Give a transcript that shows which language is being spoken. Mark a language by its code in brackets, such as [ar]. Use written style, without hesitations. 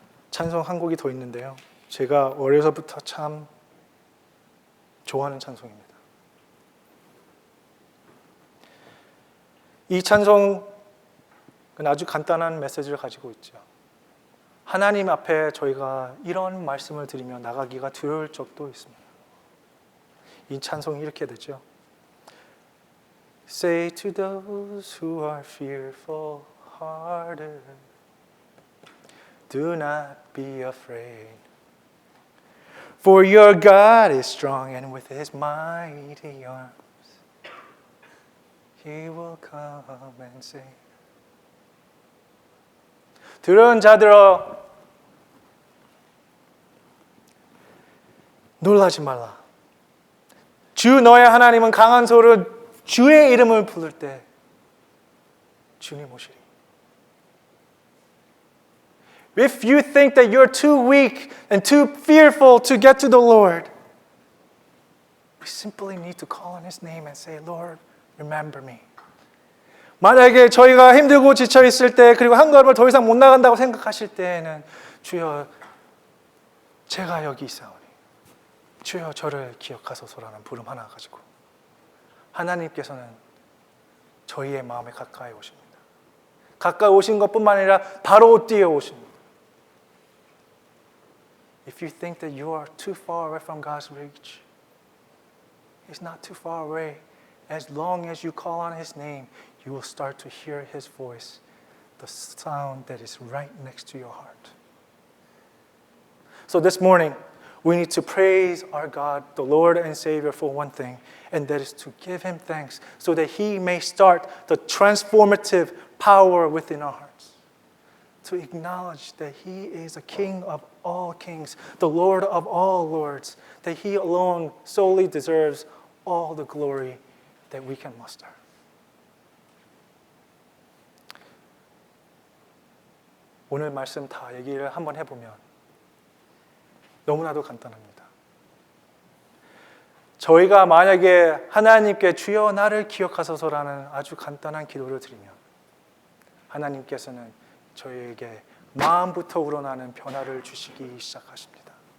[ko] 찬송 한 곡이 더 있는데요. 제가 어려서부터 참 좋아하는 찬송입니다. 이 찬송은 아주 간단한 메시지를 가지고 있죠. 하나님 앞에 저희가 이런 말씀을 드리며 나가기가 두려울 적도 있습니다. 이 찬송이 이렇게 되죠. [en] Say to those who are fearful hearted, do not be afraid. For your God is strong, and with His mighty arms, He will come and save. [ko] 들은 자들아, 놀라지 말라. 주 너의 하나님은 강한 소로 주의 이름을 부를 때 주님 오시리. [en] If you think that you're too weak and too fearful to get to the Lord, we simply need to call on His name and say, Lord, remember me. [ko] 만약에 저희가 힘들고 지쳐 있을 때, 그리고 한 걸음을 더 이상 못 나간다고 생각하실 때에는 주여, 제가 여기 있사오니 주여 저를 기억하소서라는 부름 하나 가지고 하나님께서는 저희의 마음에 가까이 오십니다. 가까이 오신 것뿐만 아니라 바로 뛰어오십니다. [en] If you think that you are too far away from God's reach, He's not too far away. As long as you call on His name, you will start to hear His voice, the sound that is right next to your heart. So this morning, we need to praise our God, the Lord and Savior, for one thing, and that is to give Him thanks so that He may start the transformative power within our hearts. To acknowledge that He is the King of all kings, the Lord of all lords, that He alone solely deserves all the glory that we can muster. [ko] 오늘 말씀 다 얘기를 한번 해보면 너무나도 간단합니다. 저희가 만약에 하나님께 주여 나를 기억하소서라는 아주 간단한 기도를 드리면 하나님께서는 저희에게 마음부터 우러나는 변화를 주시기 시작하십니다.